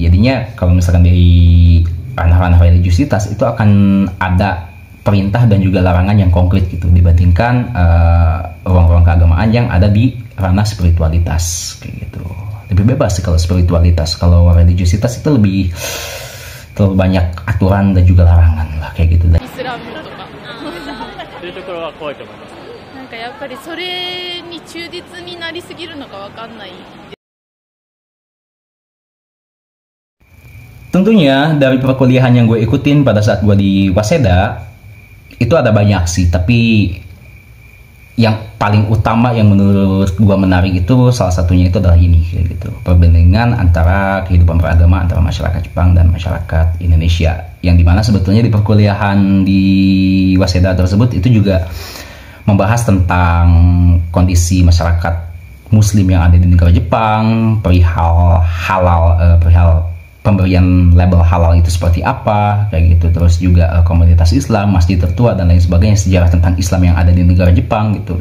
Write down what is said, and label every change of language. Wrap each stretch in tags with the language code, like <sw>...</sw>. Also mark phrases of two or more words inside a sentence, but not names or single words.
<id>Jadinya kalau misalkan dari ranah-ranah religiusitas itu akan ada perintah dan juga larangan yang konkret gitu dibandingkan ruang-ruang keagamaan yang ada di ranah spiritualitas kayak gitu. Lebih bebas sih kalau spiritualitas. Kalau religiusitas itu lebih terlalu banyak aturan dan juga larangan lah kayak gitu.</id> <ja>Islam とかというところは怖いと思います。なんかやっぱりそれに忠実になりすぎるのかわかんない。</ja> <id>Tentunya dari perkuliahan yang gue ikutin pada saat gue di Waseda itu ada banyak sih, tapi yang paling utama yang menurut gue menarik itu salah satunya itu adalah ini kayak gitu, perbandingan antara kehidupan beragama antara masyarakat Jepang dan masyarakat Indonesia, yang dimana sebetulnya di perkuliahan di Waseda tersebut itu juga membahas tentang kondisi masyarakat Muslim yang ada di negara Jepang, perihal halal, perihal pemberian label halal itu seperti apa kayak gitu, terus juga komunitas Islam, masjid tertua dan lain sebagainya, sejarah tentang Islam yang ada di negara Jepang gitu.</id>